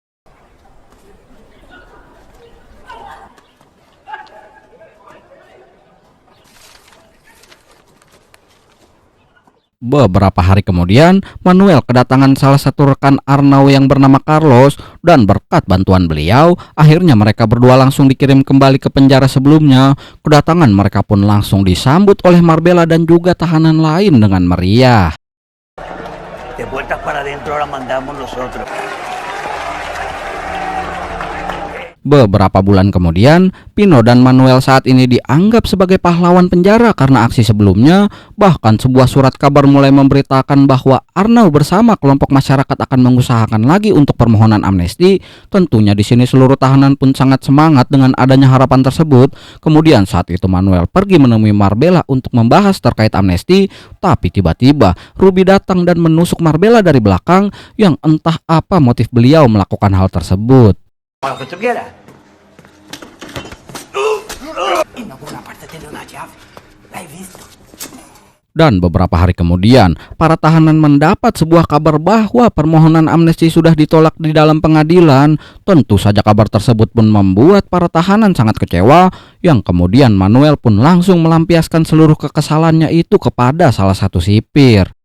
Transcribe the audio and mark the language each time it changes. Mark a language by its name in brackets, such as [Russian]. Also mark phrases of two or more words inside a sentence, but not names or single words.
[Indonesian] Beberapa hari kemudian, Manuel kedatangan salah satu rekan Arnau yang bernama Carlos, dan berkat bantuan beliau, akhirnya mereka berdua langsung dikirim kembali ke penjara sebelumnya. Kedatangan mereka pun langsung disambut oleh Marbella dan juga tahanan lain dengan meriah. [Spanish] De puertas para adentro ahora mandamos nosotros. [Indonesian] Beberapa bulan kemudian, Pino dan Manuel saat ini dianggap sebagai pahlawan penjara karena aksi sebelumnya. Bahkan sebuah surat kabar mulai memberitakan bahwa Arnau bersama kelompok masyarakat akan mengusahakan lagi untuk permohonan amnesti. Tentunya di sini seluruh tahanan pun sangat semangat dengan adanya harapan tersebut. Kemudian saat itu Manuel pergi menemui Marbella untuk membahas terkait amnesti, tapi tiba-tiba Ruby datang dan menusuk Marbella dari belakang, yang entah apa motif beliau melakukan hal tersebut. [Spanish] Lo que tú quieras. En alguna parte tiene una llave. La he visto. [Indonesian] Dan beberapa hari kemudian, para tahanan mendapat sebuah kabar bahwa permohonan amnesti sudah ditolak di dalam pengadilan. Tentu saja kabar tersebut pun membuat para tahanan sangat kecewa, yang kemudian Manuel pun langsung melampiaskan seluruh kekesalannya itu kepada salah satu sipir.